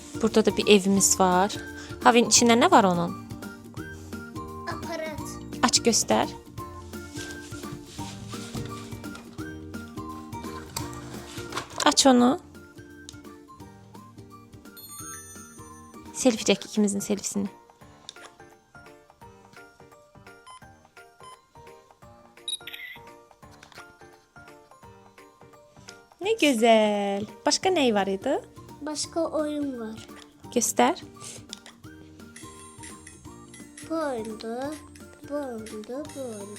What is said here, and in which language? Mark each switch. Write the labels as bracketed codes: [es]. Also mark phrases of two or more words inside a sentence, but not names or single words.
[az] Burada da bir evimiz var. Havin içində nə var onun? Aparat. Aç göstər. Aç onu. Selfie çək ikimizin selfisini. [tr] Ne güzel. Başka ne var idi? Başka oyun var. Göster. Bu oyunda, bu oyunda, bu oyunda.